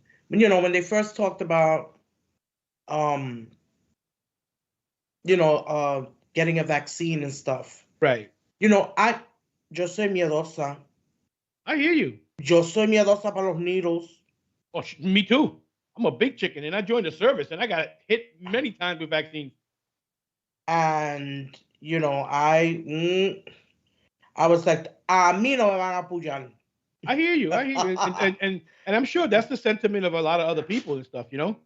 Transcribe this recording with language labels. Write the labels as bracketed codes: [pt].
[en] You know, when they first talked about, getting a vaccine and stuff. Right. You know, [es] yo soy miedosa. [en] I hear you. [es] Yo soy miedosa para los [en] needles. Oh, me too. I'm a big chicken, and I joined the service, and I got hit many times with vaccines. And, you know, I was like, [es] a mí no me van a apoyar. [en] I hear you. And I'm sure that's the sentiment of a lot of other people and stuff, you know?